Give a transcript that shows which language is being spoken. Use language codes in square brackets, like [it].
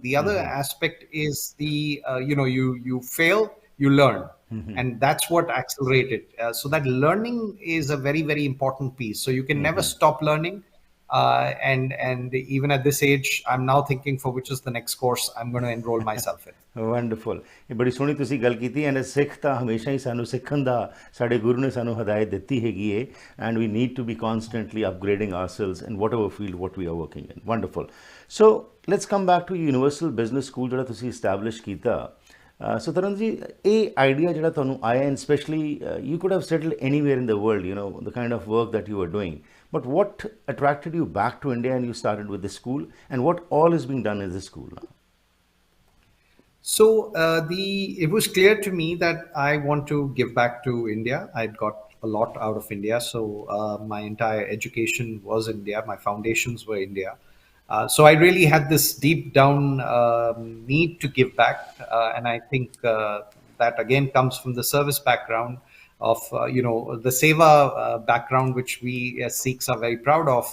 [en] The other aspect is the, you fail, you learn. And that's what accelerated. So that learning is a very, very important piece. So you can never stop learning. And even at this age, I'm now thinking for which is the next course I'm going to enroll myself in. Wonderful. [pa] ਇਹ ਬੜੀ ਸੋਹਣੀ ਤੁਸੀਂ ਗੱਲ ਕੀਤੀ and ਸਿੱਖ ਤਾਂ ਹਮੇਸ਼ਾ ਹੀ ਸਾਨੂੰ ਸਿੱਖਣ ਦਾ ਸਾਡੇ ਗੁਰੂ ਨੇ ਸਾਨੂੰ ਹਦਾਇਤ ਦਿੱਤੀ ਹੈਗੀ ਹੈ and [en] We need to be constantly upgrading ourselves in whatever field what we are working in. [pa] Wonderful. [en] so let's come back to universal business school [pa] ਜਿਹੜਾ ਤੁਸੀਂ ਇਸਟੈਬਲਿਸ਼ ਕੀਤਾ। ਸੋ ਤਰੁਣ ਜੀ, ਇਹ ਆਈਡੀਆ ਜਿਹੜਾ ਤੁਹਾਨੂੰ ਆਇਆ [en] And specially you could have settled anywhere in the world, you know, the kind of work that you are doing, but what attracted you back to India and you started with this school, and what all is being done in this school now? So it was clear to me that I want to give back to India. I'd got a lot out of India, so my entire education was India. My foundations were India. So I really had this deep down need to give back, and I think that again comes from the service background of the seva background, which we as Sikhs are very proud of.